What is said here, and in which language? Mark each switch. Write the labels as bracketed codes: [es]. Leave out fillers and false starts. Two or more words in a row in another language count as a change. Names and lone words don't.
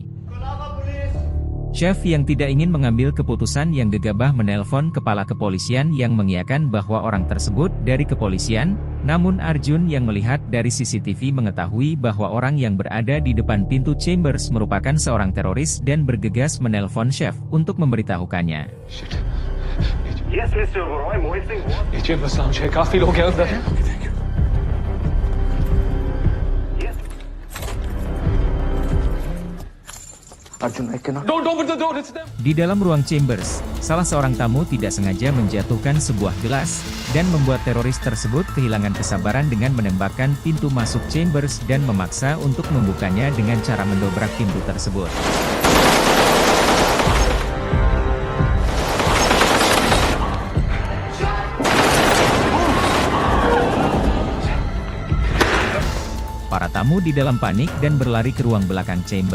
[id] Chef yang tidak ingin mengambil keputusan yang gegabah menelpon kepala kepolisian yang mengiyakan bahwa orang tersebut dari kepolisian, namun Arjun yang melihat dari CCTV mengetahui bahwa orang yang berada di depan pintu Chambers merupakan seorang teroris dan bergegas menelpon Chef untuk memberitahukannya. [en] Yes, Mr. Roy, Mohit Singh. [hi] नीचे बस है काफी लोग हैं अंदर Arjun, [en] I cannot. Don't open the door, it's them. [id] Di dalam ruang Chambers, salah seorang tamu tidak sengaja menjatuhkan sebuah gelas, dan membuat teroris tersebut kehilangan kesabaran dengan menembakkan pintu masuk Chambers dan memaksa untuk membukanya dengan cara mendobrak pintu tersebut. Para tamu di dalam panik dan berlari ke ruang belakang chamber.